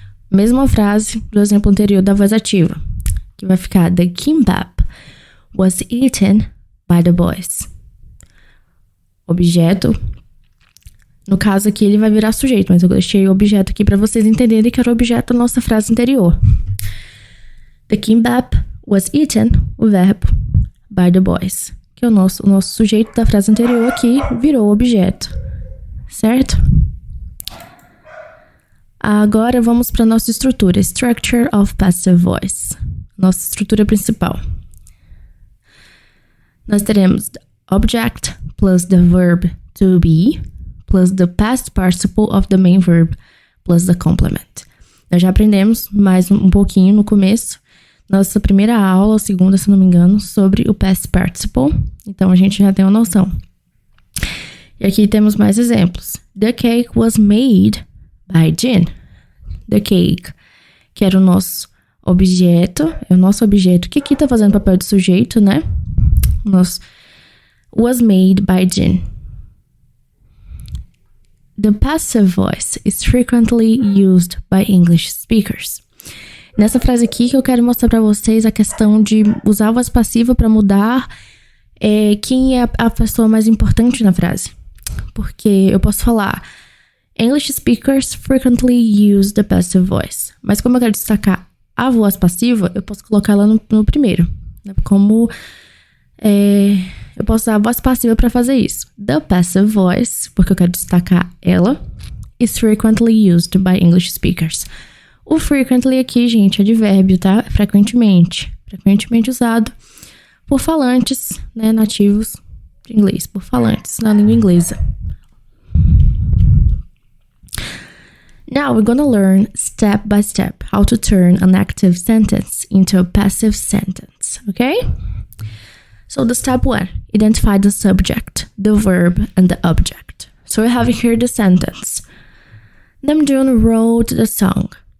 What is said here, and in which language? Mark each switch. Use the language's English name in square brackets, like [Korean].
[Portuguese] Mesma frase do exemplo anterior da voz ativa, que vai ficar [English] the kimbap was eaten by the boys. [Portuguese] Objeto. No caso aqui, ele vai virar sujeito, mas eu deixei o objeto aqui para vocês entenderem que era o objeto da nossa frase anterior. [English] The kimbap was eaten, [Portuguese] o verbo, [English] by the boys. [Portuguese] Que é o nosso sujeito da frase anterior aqui virou objeto. Certo? Agora vamos para a nossa estrutura. [English] Structure of passive voice. [Portuguese] Nossa estrutura principal. Nós teremos [English] object plus the verb to be plus the past participle of the main verb plus the complement. [Portuguese] Nós já aprendemos mais um pouquinho no começo, nossa primeira aula, segunda, se não me engano, sobre o past participle. Então, a gente já tem uma noção. E aqui temos mais exemplos. [English] The cake was made by Jean. The cake, [Portuguese] que era o nosso objeto, que aqui tá fazendo papel de sujeito, né? [English] Was made by Jean. The passive voice is frequently used by English speakers. [Portuguese] Nessa frase aqui que eu quero mostrar para vocês a questão de usar a voz passiva para mudar quem é a pessoa mais importante na frase. Porque eu posso falar [English] English speakers frequently use the passive voice. [Portuguese] Mas como eu quero destacar a voz passiva, eu posso colocar ela no primeiro. Né? Como eu posso usar a voz passiva para fazer isso. [English] The passive voice, [Portuguese] porque eu quero destacar ela, [English] is frequently used by English speakers. [Portuguese] O frequently aqui, gente, é advérbio, tá? Frequentemente. Frequentemente usado por falantes, né, nativos de inglês. Por falantes na língua inglesa. [English] Now we're gonna learn step by step how to turn an active sentence into a passive sentence, okay? So the step 1, identify the subject, the verb, and the object. So we have here the sentence. Namjoon wrote the song.